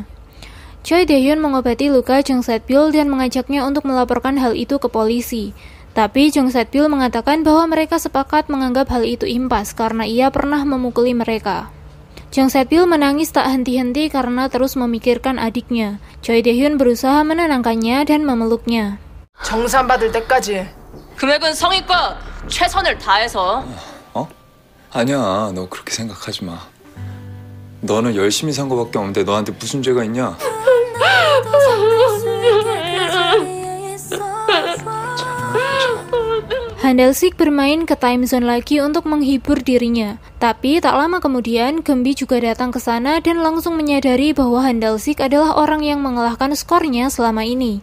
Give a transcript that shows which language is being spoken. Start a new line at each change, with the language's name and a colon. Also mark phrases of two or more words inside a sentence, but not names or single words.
Indonesian: Choi Taehyun mengobati luka Jung Set-byul dan mengajaknya untuk melaporkan hal itu ke polisi. Tapi Jung Set-byul mengatakan bahwa mereka sepakat menganggap hal itu impas karena ia pernah memukuli mereka. Jung Set-byul menangis tak henti-henti karena terus memikirkan adiknya. Choi Taehyun berusaha menenangkannya dan memeluknya.
Korean: 정산받을 때까지 금액은 성의껏 최선을 다해서. 어? 아니야, 너 그렇게 생각하지 마. 너는 열심히 산 거밖에 없는데 너한테 무슨 죄가 있냐?
Indonesian: Han Dal-sik bermain ke time zone lagi untuk menghibur dirinya. Tapi tak lama kemudian, Gembi juga datang ke sana dan langsung menyadari bahwa Han Dal-sik adalah orang yang mengalahkan skornya selama ini.